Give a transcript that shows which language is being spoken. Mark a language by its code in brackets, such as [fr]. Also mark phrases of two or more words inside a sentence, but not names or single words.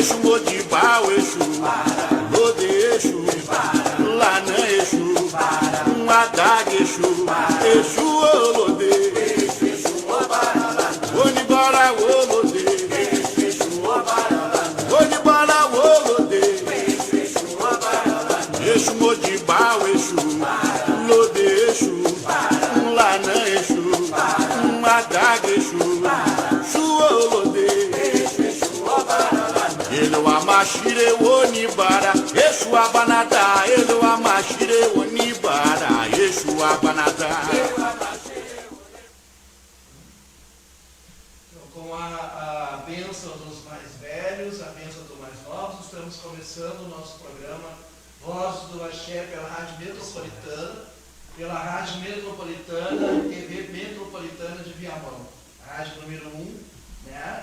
[yo] Modibá, o Exu, Lode Exu, Lanã Exu, Adag Exu, Exu Olode, Onibara Olode, Onibara Olode, Exu Modibá, o Exu, Lode Exu, Lanã Exu, Adag Exu, Exu Olode, Ele o Amashire Onibara, Exu Abanadá, Ele o Amashire Onibara, Exu Abanadá. [pt] Com a bênção dos mais velhos, a bênção dos mais novos, estamos começando o nosso programa Voz do Axé pela Rádio Metropolitana, TV Metropolitana de Viamão, a rádio número 1, né?